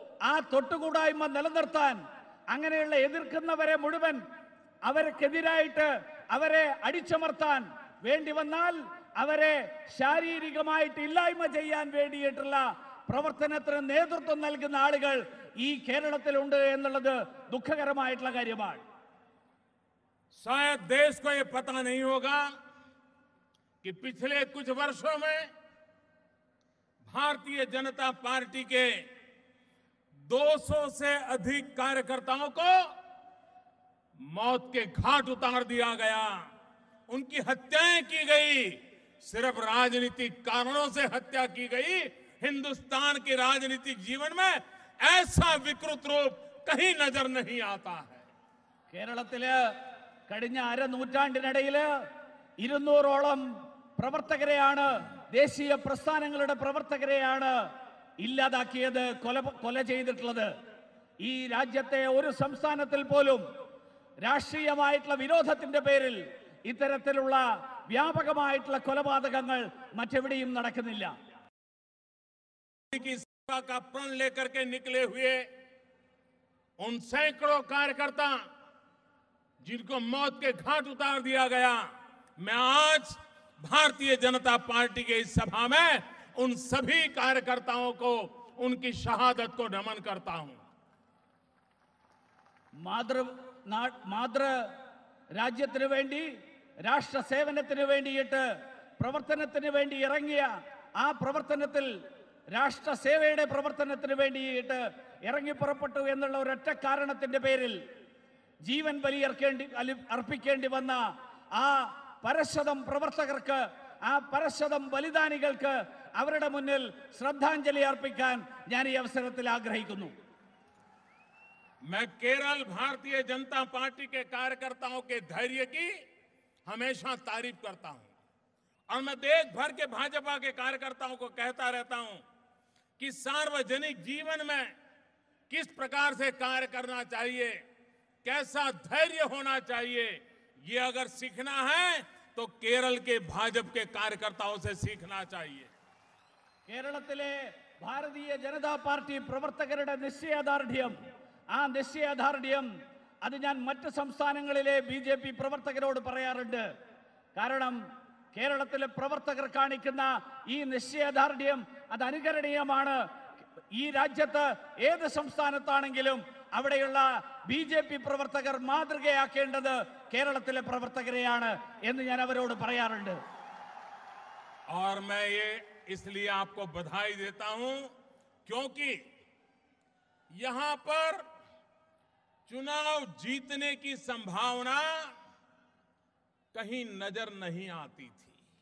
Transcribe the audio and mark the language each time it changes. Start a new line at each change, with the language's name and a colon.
Malayalam: ആ തൊട്ടുകൂടായ്മ നിലനിർത്താൻ അങ്ങനെയുള്ള എതിർക്കുന്നവരെ മുഴുവൻ അവർക്കെതിരായിട്ട് അവരെ അടിച്ചമർത്താൻ വേണ്ടി വന്നാൽ അവരെ ശാരീരികമായിട്ട് ഇല്ലായ്മ ചെയ്യാൻ വേണ്ടിയിട്ടുള്ള പ്രവർത്തനത്തിന് നേതൃത്വം നൽകുന്ന ആളുകൾ ഈ കേരളത്തിലുണ്ട് എന്നുള്ളത് ദുഃഖകരമായിട്ടുള്ള കാര്യമാണ്.
Hindi: शायद देश को ये पता नहीं होगा कि पिछले कुछ वर्षों में भारतीय जनता पार्टी के 200 से अधिक कार्यकर्ताओं को मौत के घाट उतार दिया गया, उनकी हत्याएं की गई। सिर्फ राजनीतिक कारणों से हत्या की गई। हिंदुस्तान के राजनीतिक जीवन में ऐसा विकृत रूप कहीं नजर नहीं आता है.
Malayalam: കേരളത്തില് കഴിഞ്ഞ അരനൂറ്റാണ്ടിനിടയില് 200ഓളം പ്രവർത്തകരെയാണ്, ദേശീയ പ്രസ്ഥാനങ്ങളുടെ പ്രവർത്തകരെയാണ് ഇല്ലാതാക്കിയത്, കൊല ചെയ്തിട്ടുള്ളത്. ഈ രാജ്യത്തെ ഒരു സംസ്ഥാനത്തിൽ പോലും രാഷ്ട്രീയമായിട്ടുള്ള വിരോധത്തിന്റെ പേരിൽ ഇത്തരത്തിലുള്ള വ്യാപകമായിട്ടുള്ള കൊലപാതകങ്ങൾ മറ്റെവിടെയും നടക്കുന്നില്ല.
Hindi: की सेवा का प्रण लेकर के निकले हुए उन सैकड़ों कार्यकर्ता जिनको मौत के घाट उतार दिया गया, मैं आज भारतीय जनता पार्टी के इस सभा में उन सभी कार्यकर्ताओं को उनकी शहादत को नमन करता हूं.
Malayalam: മാതൃ രാജ്യത്തിന് വേണ്ടി രാഷ്ട്ര സേവനത്തിന് വേണ്ടിയിട്ട് പ്രവർത്തനത്തിന് വേണ്ടി ഇറങ്ങിയ ആ പ്രവർത്തനത്തിൽ രാഷ്ട്ര സേവയുടെ പ്രവർത്തനത്തിന് വേണ്ടിയിട്ട് ഇറങ്ങി പുറപ്പെട്ടു എന്നുള്ള ഒരൊറ്റ കാരണത്തിന്റെ പേരിൽ ജീവൻ അർപ്പിക്കേണ്ടി വന്ന ആ പരശതം പ്രവർത്തകർക്ക്, ആ പരശതം ബലിദാനികൾക്ക് അവരുടെ മുന്നിൽ ശ്രദ്ധാഞ്ജലി അർപ്പിക്കാൻ ഞാൻ ഈ അവസരത്തിൽ ആഗ്രഹിക്കുന്നു.
Hindi: मैं केरल भारतीय जनता पार्टी के कार्यकर्ताओं के धैर्य की हमेशा तारीफ करता हूं और मैं देश भर के भाजपा के कार्यकर्ताओं को कहता रहता हूं कि सार्वजनिक जीवन में किस प्रकार से कार्य करना चाहिए, कैसा धैर्य होना चाहिए, ये अगर सीखना है तो केरल के भाजपा के कार्यकर्ताओं से सीखना चाहिए.
Malayalam: കേരളത്തിലെ ഭാരതീയ ജനതാ പാർട്ടി പ്രവർത്തകരുടെ നിശ്ചയദാർഢ്യം, ആ നിശ്ചയദാർഢ്യം അത് ഞാൻ മറ്റ് സംസ്ഥാനങ്ങളിലെ BJP പ്രവർത്തകരോട് പറയാറുണ്ട്. കാരണം കേരളത്തിലെ പ്രവർത്തകർ കാണിക്കുന്ന ഈ നിശ്ചയദാർഢ്യം അത് അനുകരണീയമാണ്. ഈ രാജ്യത്ത് ഏത് സംസ്ഥാനത്താണെങ്കിലും അവിടെയുള്ള BJP പ്രവർത്തകർ മാതൃകയാക്കേണ്ടത് കേരളത്തിലെ പ്രവർത്തകരെയാണ് എന്ന് ഞാൻ അവരോട് പറയാറുണ്ട്.
Hindi: और मैं ये इसलिए आपको बधाई देता हूं क्योंकि यहां पर चुनाव जीतने की संभावना कहीं नजर नहीं आती थी.